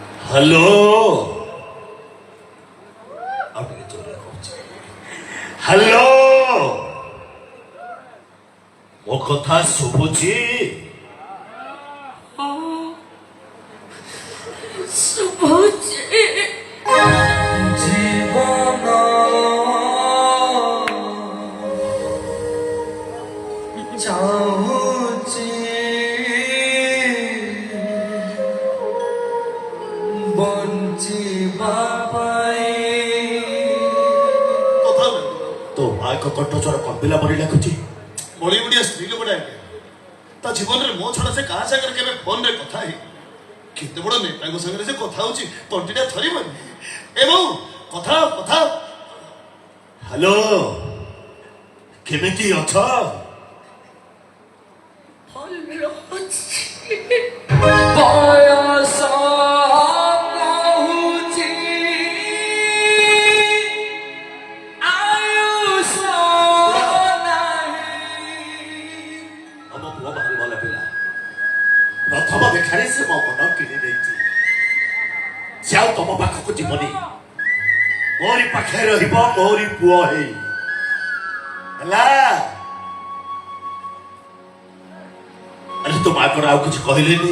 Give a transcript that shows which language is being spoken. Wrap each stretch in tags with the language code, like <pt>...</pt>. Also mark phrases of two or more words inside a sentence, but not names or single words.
<hi>हेलो अब</hi> <or>ଟିକେ ଜୋରରେ କହୁଛି हेलो ମୋ କଥା ଶୁଭୁଛି ଶୁଭୁଛି ଜୀବନ ଚାହୁଁଛି ବଞ୍ଚିବା ପାଇଁ କଥା ହେବେ ତୋ ମାଙ୍କ କଣ୍ଠ ସ୍ୱର କମ୍ପିଲା ପରି ଲାଗୁଛି ବଳି ବଡ଼ିଆ ସ୍ତ୍ରୀ ଲୋକଟା ଆଜ୍ଞା ତା ଜୀବନରେ ମୋ ଛଡ଼ା ସେ କାହା ସାଙ୍ଗରେ କେବେ ଫୋନରେ କଥା ହେଇ କେତେ ବଡ଼ ନେତାଙ୍କ ସାଙ୍ଗରେ ସେ କଥା ହଉଛି ତଣ୍ଟିଟା ଥରିବନି ଏ ବୋଉ କଥା କଥା ହ୍ୟାଲୋ କେମିତି ଅଛ ଭଲ ଅଛି ବୟସ କହୁଛି ଆୟୁଷ ନାହିଁ ଆମ ପୁଅ ଭାରି ଭଲ ପିଲା ପ୍ରଥମ ଦେଖାରେ ସେ ମୋ ମନ କିଣି ଦେଇଛି ସେ ଆଉ ତମ ପାଖକୁ ଯିବନି ମୋରି ପାଖରେ ରହିବ ମୋରି ପୁଅ ହେଇ ହେଲା ଆରେ ତୋ ମା କଣ ଆଉ କିଛି କହିଲେନି</or>